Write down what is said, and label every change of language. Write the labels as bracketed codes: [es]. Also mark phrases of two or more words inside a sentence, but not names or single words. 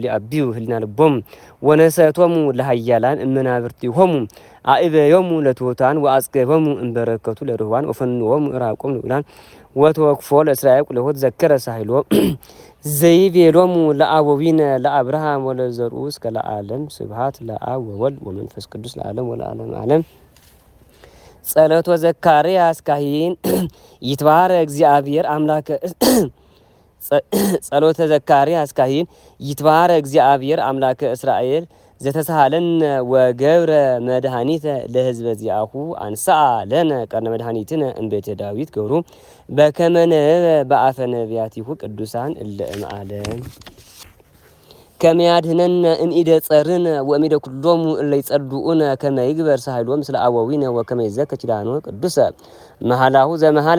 [gez] አብዩ ህሊና ልቦሙ ወነሰቶሙ ለኃያላን እመናብርቲሆሙ አእበዮሙ ለትሑታን ወአጽገቦሙ እምበረከቱ ለርህዋን ወፈንዎሙ ዕራቆሙ ለውላን ወተወክፎ ለእስራኤል ቁለሆት ዘከረ ሳህሎ ዘይቤሎሙ ለአበዊነ ለአብርሃም ወለዘርኡ እስከ ለዓለም ስብሐት ለአብ ወወልድ ወመንፈስ ቅዱስ ለዓለም ወለዓለመ ዓለም። ጸሎተ ዘካርያስ ካህን ይትባረክ እግዚአብሔር አምላከ ጸሎተ ዘካርያስ ካህን ይትባረክ እግዚአብሔር አምላከ እስራኤል ዘተሳሃለነ ወገብረ መድኃኒተ ለህዝበ ዚአሁ አንሳአ ለነ ቀርነ መድኃኒትነ እምቤተ ዳዊት ገብሩ በከመ ነበበ በአፈ ነቢያቲሁ ቅዱሳን እለ እምዓለም ከመ ያድኅነነ እምኢደ ጸርነ ወእምኢደ ኩሎሙ እለ ይጸልኡነ ከመ ይግበር ሳህሎ ምስለ አበዊነ ወከመ ይዘክር ኪዳኖ ቅዱሰ መሃላሁ ዘመሃለ